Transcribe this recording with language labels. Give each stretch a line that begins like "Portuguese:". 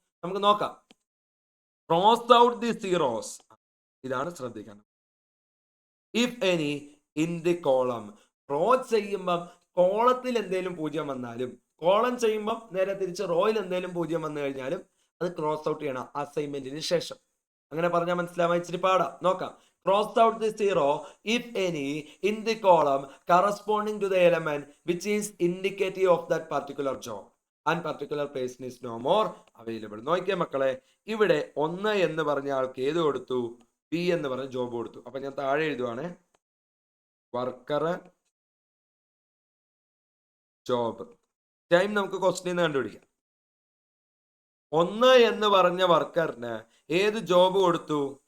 Malayalam: നമുക്ക് നോക്കാം.
English: Cross out the zeros.
Malayalam: ഇതാണ് ശ്രദ്ധിക്കണം.
English: If any in the column.
Malayalam: Cross ചെയ്യുമ്പം കോളത്തിൽ എന്തെങ്കിലും 0 വന്നാലും, കോളം ചെയ്യുമ്പം നേരെ തിരിച്ച് റോയിൽ എന്തെങ്കിലും 0 വന്നു കഴിഞ്ഞാലും അത് ക്രോസ് ഔട്ട് ചെയ്യണം അസൈൻമെന്റിന് ശേഷം. അങ്ങനെ പറഞ്ഞാൽ മനസ്സിലാവാൻ ഇച്ചിരി പാടാ. നോക്കാം.
English: Cross out the 0 if any in the column corresponding to the element which is indicative of that particular job and particular person is no more available.
Malayalam: നോക്കിയേ മക്കളെ, ഇവിടെ 1 എന്ന് പറഞ്ഞ ആൾക്ക് ഏത് കൊടുത്തു? ബി എന്ന് പറഞ്ഞ ജോബ് കൊടുത്തു. അപ്പൊ ഞാൻ താഴെ എഴുതുവാണ്. വർക്കർ ജോബ് ടൈം നമുക്ക് ക്വസ്റ്റ്യൻ കണ്ടുപിടിക്കാം. 1 എന്ന് പറഞ്ഞ വർക്കറിന് ഏത് ജോബ് കൊടുത്തു?